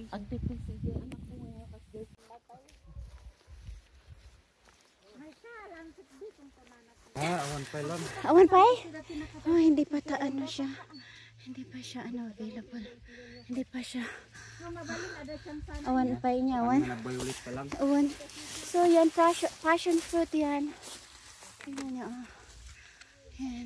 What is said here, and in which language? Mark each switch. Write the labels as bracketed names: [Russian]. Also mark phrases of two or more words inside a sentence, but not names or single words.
[Iloko] Agpipisi anak ko nga kasi Awan pa lang. awan pa [Filipino] eh? Oh, hindi pa siya. Hindi pa siya available. Hindi pa siya. [Iloko] Awan pa [Filipino] niya, awan. Nag-violet pa lang. [Iloko] Awan. [Filipino] So yan, [English] passion fruit [Filipino] yan. Tingnan niyo. Yan.